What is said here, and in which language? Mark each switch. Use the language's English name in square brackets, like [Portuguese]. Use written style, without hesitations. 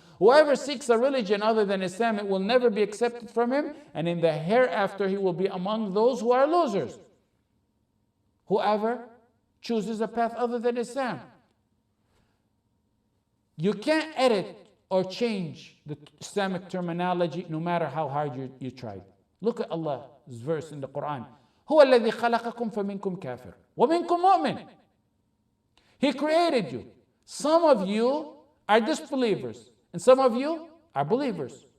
[English] Whoever seeks a religion other than Islam, it will never be accepted from him, and in the hereafter he will be among those who are losers. Whoever chooses a path other than Islam. You can't edit or change the Islamic terminology no matter how hard you tried. Look at Allah's verse in the Quran. [Arabic] هو الذي خلقكم فمنكم كافر ومنكم مؤمن. [English] He created you. Some of you are disbelievers and some of you are believers.